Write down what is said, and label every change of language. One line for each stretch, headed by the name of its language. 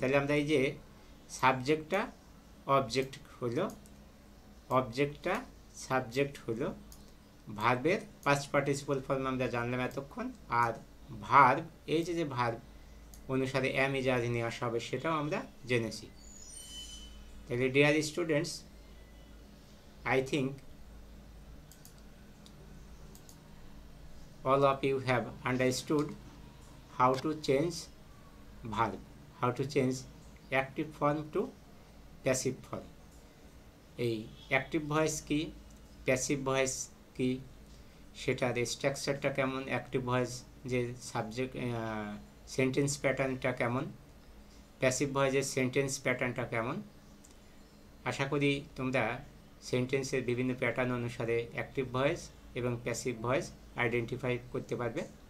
Bangla: তাহলে আমরা এই যে সাবজেক্টটা অবজেক্ট হলো, অবজেক্টটা সাবজেক্ট হলো, ভার্বের পাস্ট পার্টিসিপল ফর্ম আমরা জানলাম এতক্ষণ, আর ভার্ব এই যে ভার্ব অনুসারে এম ইজ আর নিয়ে আসা হবে সেটাও আমরা জেনেছি।
English: তাহলে dear students, I think all of you have understood how to change verb, how to change active form to passive form.
Bangla: এই অ্যাক্টিভ ভয়েস কি, প্যাসিভ ভয়েস কি, সেটার স্ট্রাকচারটা কেমন, অ্যাক্টিভ ভয়েস যে সাবজেক্ট সেন্টেন্স প্যাটার্নটা কেমন, প্যাসিভ ভয়েসের সেন্টেন্স প্যাটার্নটা কেমন। আশা করি তোমরা সেন্টেন্সের বিভিন্ন প্যাটার্ন অনুসারে অ্যাক্টিভ ভয়েস এবং প্যাসিভ ভয়েস আইডেন্টিফাই করতে পারবে।